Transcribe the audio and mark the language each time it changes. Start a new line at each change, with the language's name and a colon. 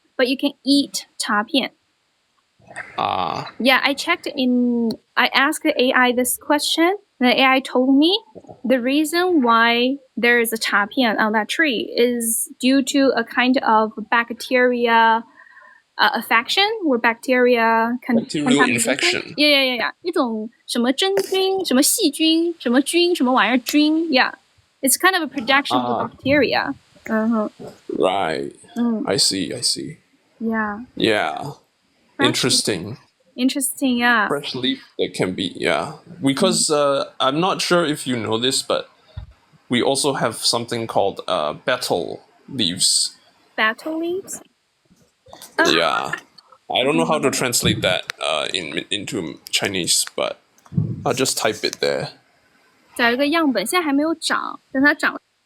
English: But you can eat 茶片. Yeah, I asked the AI this question. The AI told me the reason why there is a 茶片 on that tree is due to a kind of bacteria affection, where bacteria bacterial infection. Yeah.
Chinese: 一种什么真菌、什么细菌、什么菌、什么玩意儿菌.
English: Yeah, it's kind of a production of bacteria. Right. I see. Yeah. Yeah. Interesting, yeah. Fresh leaf, that can be, yeah. Because I'm not sure if you know this, but we also have something called betel leaves. Betel leaves? Yeah. I don't know how to translate that into Chinese, but I'll just type it there.
Chinese: 找一个样本，现在还没有长，等它长。